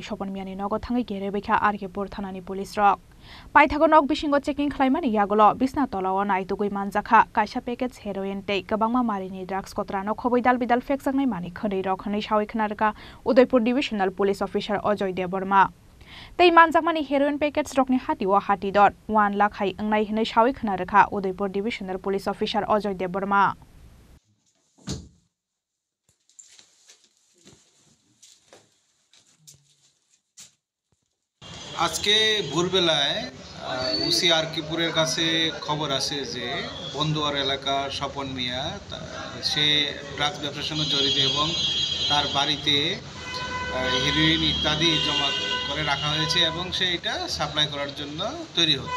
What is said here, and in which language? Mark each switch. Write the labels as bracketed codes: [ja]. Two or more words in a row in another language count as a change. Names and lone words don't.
[trp] Sopon Miani nogo thangai gerebekha RK-pur thanani police rok paithago nok bisingo checking khlaimani yagolo bisna tolao naitugui manjakha kaisa package heroin tei kwbangma marini drugs kotrano khoboi dalbidal feksangnai mani khani rok hwnai shawi khnarka Udaipur Divisional Police Officer Ajoy Deborma tei manjakmani heroin package rokni hatiwa hati dot 1 lakh hai angnai hwnai shawi khnarka Udaipur Divisional Police Officer Ajoy Deborma [bn] আজকে ভোরবেলায় উসি RK-পুরের কাছে খবর আসে যে বন্দুয়ার এলাকা স্বপন মিয়া সে ড্রাগস ব্যবসার সঙ্গে জড়িত এবং তার বাড়িতে হেরোইন ইত্যাদি জমা করে রাখা হয়েছে এবং সে এটা সাপ্লাই করার জন্য তৈরি হচ্ছে।